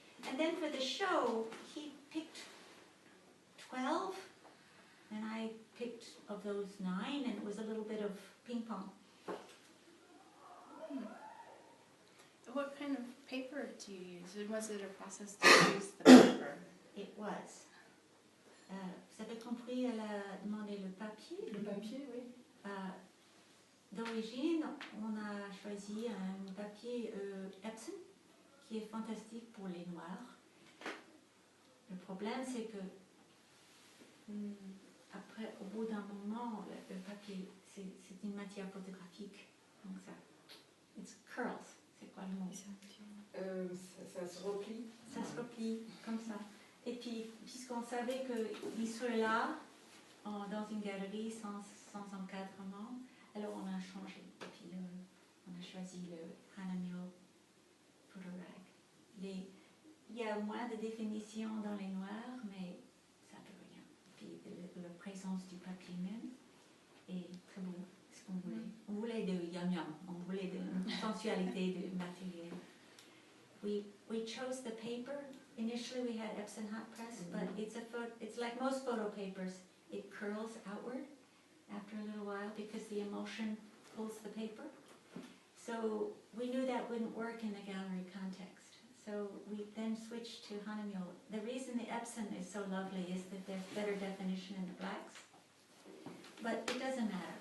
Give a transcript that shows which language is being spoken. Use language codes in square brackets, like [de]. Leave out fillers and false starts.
[en] And then for the show, he picked 12, and I picked of those 9, and it was a little bit of ping pong. What kind of paper do you use? And was it a process to use the paper? It was. [fr] Vous avez compris, elle a demandé le papier. Le papier, oui. D'origine, on a choisi un papier Epson qui est fantastique pour les noirs. Le problème, c'est que après, au bout d'un moment, le papier, c'est une matière photographique. Donc ça, [en] it's curls. [fr] C'est quoi le mot? Ça se replie. Ça se replie comme ça. Et puis, puisqu'on savait qu'il serait là, dans une galerie sans encadrement, alors on a changé. Et puis, on a choisi le Hausherr Photograg. Il y a moins de définition dans les noirs, mais ça ne peut rien. Puis, la présence du papier même est très beau. Ce qu'on voulait. On voulait de yum-yum. On voulait de sensualité, de matériel. [en] We chose the paper. Initially we had Epson hot press, but it's like most photo papers. It curls outward after a little while because the emulsion pulls the paper. So we knew that wouldn't work in the gallery context. So we then switched to Hausherr. The reason the Epson is so lovely is that there's better definition in the blacks. But it doesn't matter.